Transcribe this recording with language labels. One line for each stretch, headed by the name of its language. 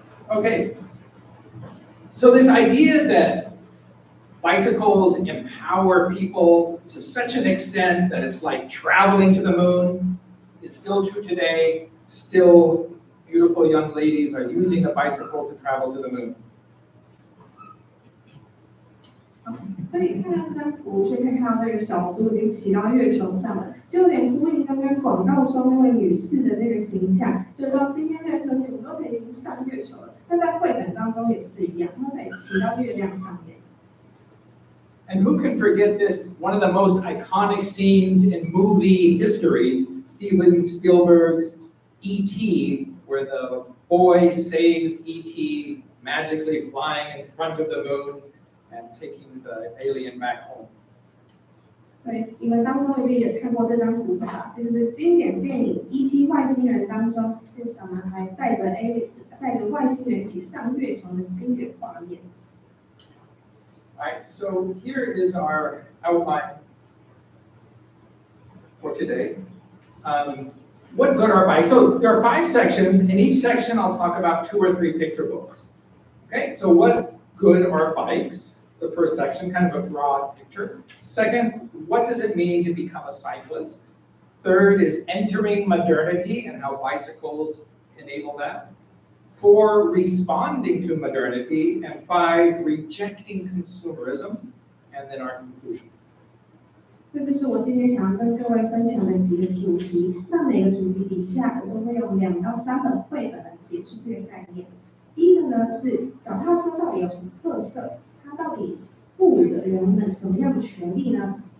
English: Okay, so this idea that bicycles empower people to such an extent that it's like traveling to the moon is still true today. Still, beautiful young ladies are using a bicycle to travel to the moon.
Chinese: 所以看到这张图，就可以看到这个小猪已经骑到月球上了，就有点呼应刚刚广告中那位女士的那个形象，就是说今天这个科技我们都可以上月球了。那在绘本当中也是一样，都可以骑到月亮上面。
English: And who can forget this, one of the most iconic scenes in movie history, Steven Spielberg's E.T., where the boy saves E.T. magically flying in front of the moon and taking the alien back home.
Chinese: 所以你们当中一定也看过这张图吧？这就是经典电影《E.T. 外星人》当中，这个小男孩带着外星人一起上月球的经典画面。
English: All right, so here is our outline for today. What good are bikes? So there are 5 sections. In each section, I'll talk about 2 or 3 picture books. Okay, so what good are bikes? The first section, kind of a broad picture. Second, what does it mean to become a cyclist? Third is entering modernity and how bicycles enable that. 4, responding to modernity. And 5, rejecting consumerism. And then our conclusion.
Chinese: 这就是我今天想要跟各位分享的几个主题。那每个主题底下，我都会用2到3本绘本来解释这个概念。第一个呢是脚踏车到底有什么特色？它到底赋予了人们什么样的权利呢？